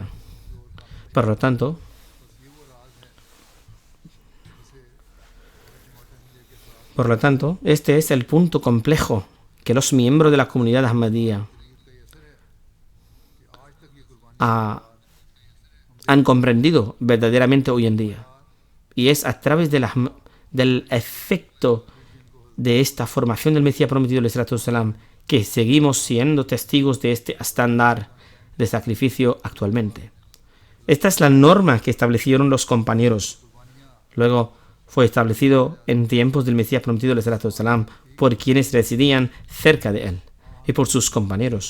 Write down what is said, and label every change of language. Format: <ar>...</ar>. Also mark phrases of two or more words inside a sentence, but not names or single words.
<es>Por lo tanto, este es el punto complejo que los miembros de la comunidad Ahmadiyya han comprendido verdaderamente hoy en día. Y es a través del efecto de esta formación del Mesías prometido,</es> <ar>عليه الصلاة والسلام,</ar> <es>que seguimos siendo testigos de este estándar de sacrificio actualmente. Esta es la norma que establecieron los compañeros. Luego, fue establecido en tiempos del Mesías prometido salam, por quienes residían cerca de él y por sus compañeros.</es>